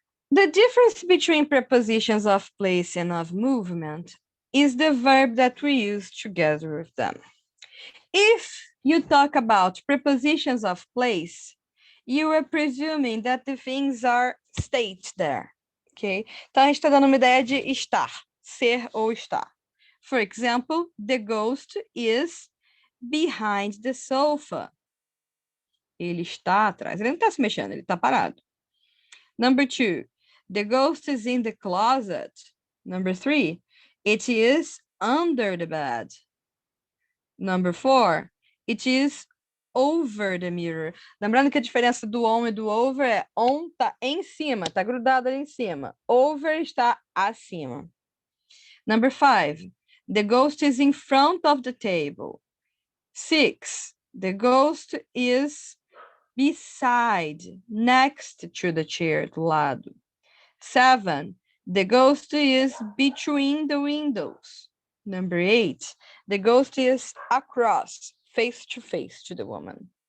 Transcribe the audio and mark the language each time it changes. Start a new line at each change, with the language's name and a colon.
English: The difference between prepositions of place and of movement is the verb that we use together with them. If you talk about prepositions of place, you are presuming that the things are states there, ok?
Portuguese: Então, a gente está dando uma ideia de estar, ser ou estar.
English: For example, the ghost is behind the sofa.
Portuguese: Ele está atrás. Ele não está se mexendo, ele está parado.
English: Number 2, the ghost is in the closet. Number 3, it is under the bed. Number 4, it is over the mirror.
Portuguese: Lembrando que a diferença do on e do over é on tá em cima, tá grudado ali em cima. Over está acima.
English: Number 5, The ghost is in front of the table. 6, the ghost is beside, next to the chair,
Portuguese: do lado.
English: 7, the ghost is between the windows. Number 8, the ghost is across, face to the woman.